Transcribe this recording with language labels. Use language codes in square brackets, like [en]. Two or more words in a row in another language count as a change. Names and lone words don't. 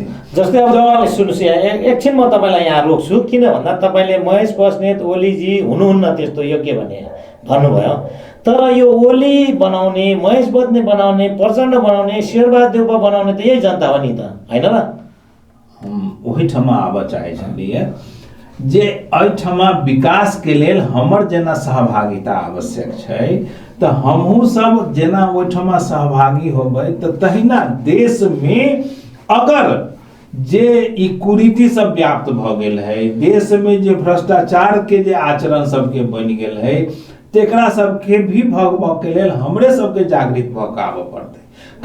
[ne] जस्तै अब जवाले सुन्नुस् एकछिन म तपाईलाई यहाँ रोक्छु, किन भन्दा तपाईले महेश बस्नेत ओली जी हुनुहुन्न त्यस्तो योग्य भने भन्नुभयो, तर यो ओली बनाउने, महेश बस्नेत बनाउने, प्रचण्ड बनाउने, शेरबहादुर देउवा बनाउने त यही जनता हो नि त, हैन र? [mai] वही ठमा आबऽ चाहे छलिए जे एहिठमा विकास के लेल हमर जेना सहभागिता आवश्यक छै, तो हमहू सब जेना ओहिठमा सहभागी होबै तो तहिना देश में अगर जे ई कुरीति सब व्याप्त भ गेल है, देश में जे भ्रष्टाचार के जे आचरण सबके बनि गेल है, तेकरा सबके भी भगबऽ के लेल हमरे सबके जागृत भऽ कऽ आबऽ पड़तै।